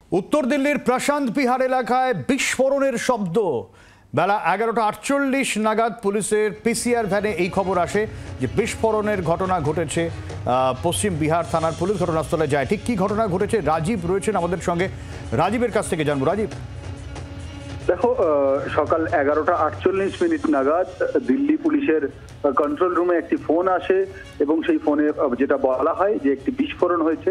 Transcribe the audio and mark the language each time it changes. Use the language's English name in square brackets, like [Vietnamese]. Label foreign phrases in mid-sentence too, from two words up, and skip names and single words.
[Bangla] উত্তর দিল্লির প্রশান্ত বিহার এলাকায় বিস্ফোরণের শব্দ বেলা 11:48 নাগাদ পুলিশের পিসিআর ভ্যানে এই খবর আসে যে বিস্ফোরণের ঘটনা ঘটেছে। পশ্চিম বিহার থানার পুলিশ ঘটনাস্থলে যায়। ঠিক কি ঘটনা ঘটেছে রাজীব রয়েছেন আমাদের সঙ্গে, রাজীবের কাছ থেকে জানবো। রাজীব, দেখো, সকাল 11:48 নাগাদ দিল্লি পুলিশের কন্ট্রোল রুমে একটি ফোন আসে এবং সেই ফোনে যেটা বলা হয় যে একটি বিস্ফোরণ হয়েছে।